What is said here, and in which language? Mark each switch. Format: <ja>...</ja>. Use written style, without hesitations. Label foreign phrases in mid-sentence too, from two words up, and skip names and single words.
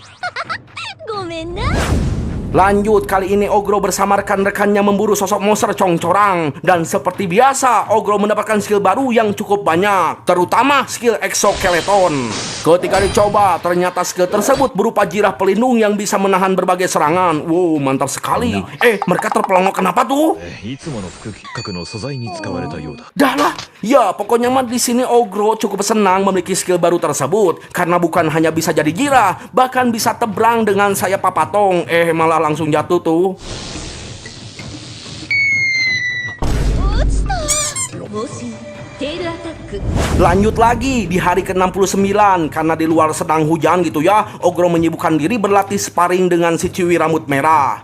<id>Lanjut, kali ini Ogro bersama rekan-rekannya memburu sosok monster congcorang. Dan seperti biasa, Ogro mendapatkan skill baru yang cukup banyak, terutama skill exoskeleton. Ketika dicoba, ternyata skill tersebut berupa jirah pelindung yang bisa menahan berbagai serangan. Wow, mantap sekali. Mereka terpelongok kenapa tuh?</id> <ja>いつもの副角の素材に使われたようだ。</ja> <id>Dah lah, ya pokoknya mah di sini Ogro cukup senang memiliki skill baru tersebut karena bukan hanya bisa jadi jirah, bahkan bisa tebrang dengan sayap papatong. Malah langsung jatuh tuh. Lanjut lagi di hari ke-69, karena di luar sedang hujan gitu ya, Ogro menyibukkan diri berlatih sparring dengan si Chewie rambut merah.</id>